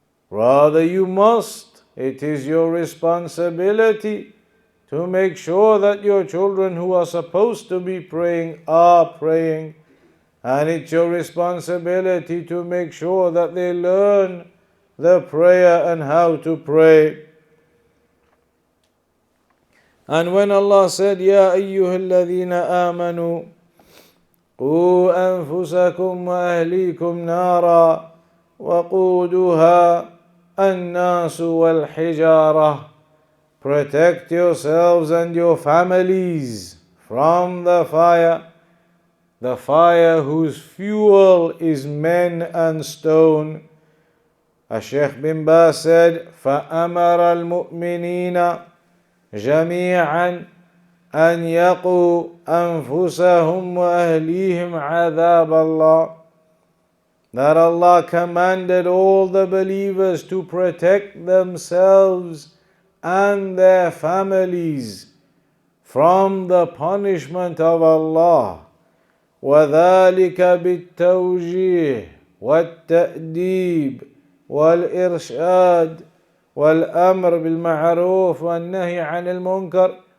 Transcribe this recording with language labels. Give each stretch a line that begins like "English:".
English: Rather, you must. It is your responsibility to make sure that your children who are supposed to be praying are praying. And it's your responsibility to make sure that they learn the prayer and how to pray. And when Allah said,
Arabic: يَا أَيُّهَا الَّذِينَ آمَنُوا قُوا أَنفُسَكُمْ وَأَهْلِيكُمْ نَارًا وَقُودُهَا النَّاسُ وَالْحِجَارَةُ.
English: Protect yourselves and your families from the fire. the fire whose fuel is men and stone. Shaykh bin Baz said,
Arabic: فَأَمَرَ الْمُؤْمِنِينَ جَمِيعًا أَنْ يَقُوا أَنفُسَهُمْ وَأَهْلِيهِمْ عَذَابَ اللَّهِ.
English: That Allah commanded all the believers to protect themselves and their families from the punishment of Allah.
Arabic: وَذَلِكَ بِالتَّوْجِيهِ وَالتَّأْدِيبِ وَالْإِرْشَادِ وَالْأَمْرِ بِالْمَعْرُوفِ وَالنَّهْيِ عَنِ الْمُنْكَرِ.